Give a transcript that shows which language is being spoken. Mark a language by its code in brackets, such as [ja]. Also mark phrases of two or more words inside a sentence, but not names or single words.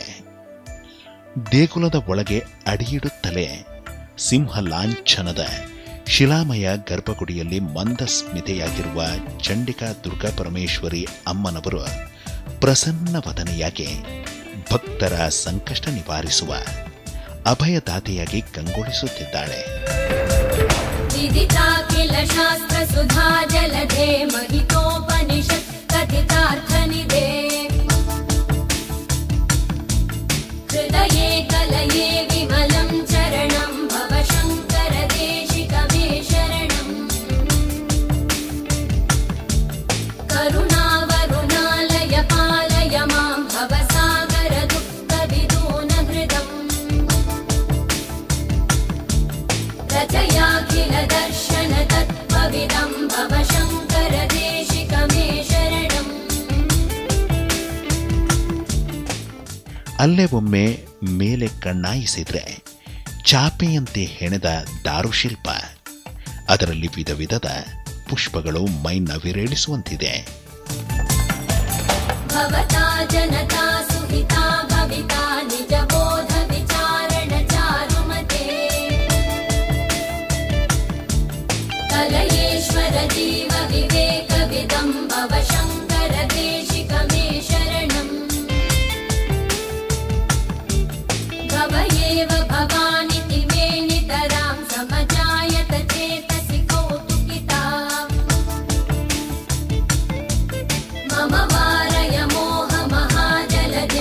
[kn] ದೇಗುಲದ ಒಳಗೆ ಅಡಿಯಿಡುತ್ತಲೇ ಸಿಂಹ ಲಾಂಛನದ ಶಿಲಾಮಯ ಗರ್ಭಗುಡಿಯಲ್ಲಿ ಮಂದಸ್ಮಿತೆಯಾಗಿರುವ ಚಂಡಿಕಾ ದುರ್ಗಾ ಪರಮೇಶ್ವರಿ ಅಮ್ಮನವರು ಪ್ರಸನ್ನವದನೆಯಾಗಿ ಭಕ್ತರ ಸಂಕಷ್ಟ ನಿವಾರಿಸುವ ಅಭಯದಾತೆಯಾಗಿ ಕಂಗೊಳಿಸುತ್ತಿದ್ದಾಳೆ. [sa] विदिताखिल शास्त्र सुधा जलधे महितोपनिषत् कथितार्थनिधे हृदये कलये विमलं चरणं भव शङ्कर देशिकमे शरणम् करुणावरुणालय पालय मां भवसागर दुःखविदून हृदम् रचयाखिल दर्शन तत्त्वविदं भव शङ्कर देशिकमे शरणम्. [kn] ಅಲ್ಲೇ ಒಮ್ಮೆ ಮೇಲೆ ಕಣ್ಣಾಯಿಸಿದ್ರೆ ಚಾಪೆಯಂತೆ ಹೆಣೆದ ದಾರುಶಿಲ್ಪ, ಅದರಲ್ಲಿ ವಿಧ ವಿಧದ ಪುಷ್ಪಗಳು ಮೈ ನವಿರೇಳಿಸುವಂತಿದೆ. [sa] भवता जनता सुहिता भविता निज बोध विचारण चारुमते कलयेश्वर जीव विवेक विदं भव शङ्कर देशिकमे शरणम् भव एव भवानिति मे नितरां समजायत चेतसि कौतुकिता मम वारय मोह महाजन